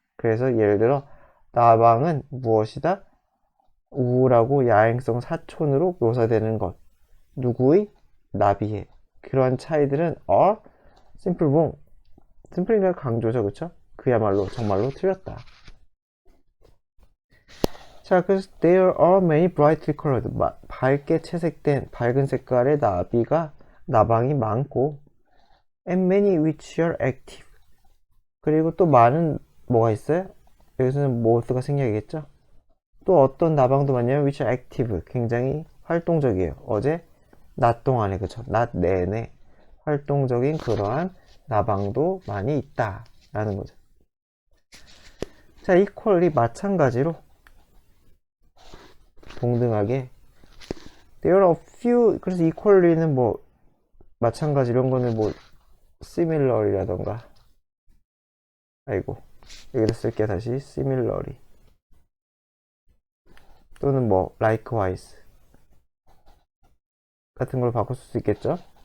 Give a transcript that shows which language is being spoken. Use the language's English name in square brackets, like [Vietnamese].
[Korean] 그래서 예를 들어 나방은 무엇이다? 우울하고 야행성 사촌으로 묘사되는 것. 누구의? 나비의. 그러한 차이들은 [English] are simple wrong. [Korean] simple가 강조죠, 그쵸? 그야말로 정말로 틀렸다. 자, 그래서 [English] there are many brightly colored. [Korean] 밝게 채색된 밝은 색깔의 나방이 많고 [English] and many which are active. [Korean] 그리고 또 많은 뭐가 있어요? 여기서는 moth가 생략이겠죠? 또 어떤 나방도 많냐면 [English] which are active. [Korean] 굉장히 활동적이에요. 어제 낮 동안에, 그쵸? 낮 내내 활동적인 그러한 나방도 많이 있다 라는 거죠. [English] 자, equally [Korean] 마찬가지로 동등하게 [English] there are a few. [Korean] 그래서 equally는 뭐 마찬가지 이런 거는 뭐 similar이라던가, 아이고 여기다 쓸게. 다시 similarly 또는 뭐 likewise 같은 걸 바꿀 수 있겠죠.